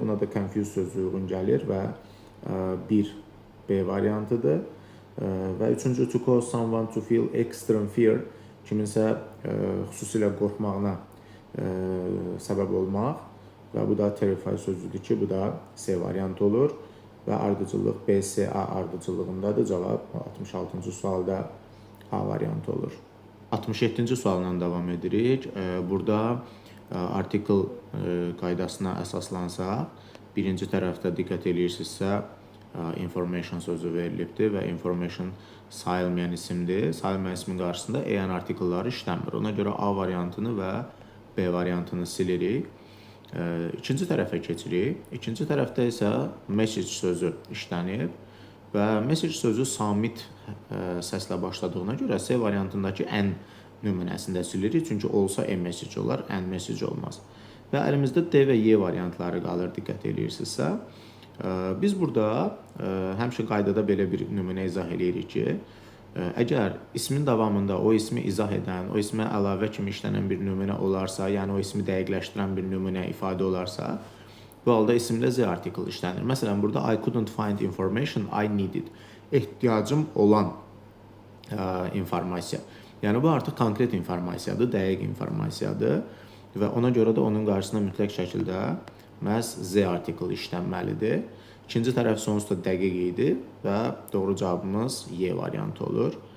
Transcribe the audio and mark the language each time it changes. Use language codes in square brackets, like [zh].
[az] Buna da confuse sözü uyğun gəlir və bir B variantıdır. Və üçüncü [en] to cause someone to feel extreme fear, [az] kiminsə xüsusilə qorxmağına səbəb olmaq və bu da terrify sözüdür ki, bu da C variantı olur və ardıcıllıq B-C-A ardıcıllığındadır. Cavab 66-cı sualda A variantı olur. 67-ci sualla davam edirik. Burada article qaydasına əsaslansaq, birinci tərəfdə diqqət edirsinizsə, information sözü verilibdir və information sayılmayan isimdir. Sayılmayan ismin qarşısında EN artikelları işlənmir. Ona görə A variantını və B variantını silirik. İkinci tərəfə keçirik. İkinci tərəfdə isə message sözü işlənib və message sözü samit səslə başladığına görə C variantındakı N nümunəsində silirik. Çünki olsa M message olar, N message olmaz. və əlimizdə D və Y variantları qalır, diqqət edirsinizsə. Biz burada həmişə qaydada belə bir nümunə izah edirik ki, əgər ismin davamında o ismi izah edən, o ismə əlavə kimi işlənən bir nümunə olarsa, yəni o ismi dəqiqləşdirən bir nümunə ifadə olarsa, bu halda isimdə Z article işlənir. Məsələn, burada [en] I couldn't find information I needed. [az] Ehtiyacım olan informasiya. Yəni bu artıq konkret informasiyadır, dəqiq informasiyadır və ona görə də onun qarşısına mütləq şəkildə məhz Z article işlənməlidir. İkinci tərəf sonsuz da dəqiq idi və doğru cavabımız Y variantı olur.